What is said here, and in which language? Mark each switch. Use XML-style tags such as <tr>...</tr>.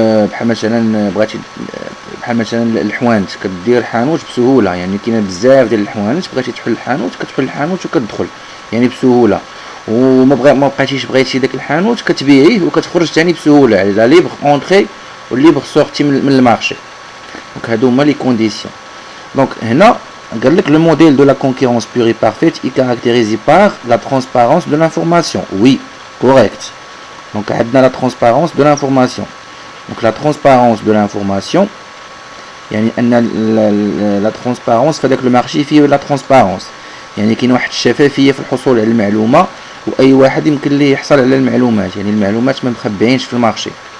<ar>بحال مثلا بغيتي، بحال مثلا الحوانت، كدير حانوت بسهوله، يعني كاينه بزاف ديال الحوانت، بغيتي تحل الحانوت كتحل الحانوت وكتدخل يعني بسهوله، وما بقيتيش بغيتي داك الحانوت كتبيعيه وكتخرج ثاني بسهوله، يعني</ar> <fr>لا ليبر اونتري</fr> <ar>والليبر سورتي من المارشي. دونك هادو هما لي كونديسيون. دونك هنا قال لك</ar> <fr>le modèle de la concurrence pure et parfaite est caractérisé par la transparence de l'information. Oui, correct. Donc</fr> <ar>عندنا</ar> <fr>la transparence de l'information. Donc la transparence de l'information</fr> <ar>يعني ان la transparence فداك المارشي فيه la transparence، يعني كاين واحد الشفافيه في الحصول على المعلومه، واي واحد يمكن ليه يحصل على المعلومات، يعني المعلومات ما مخبيينش في المارشي.</ar>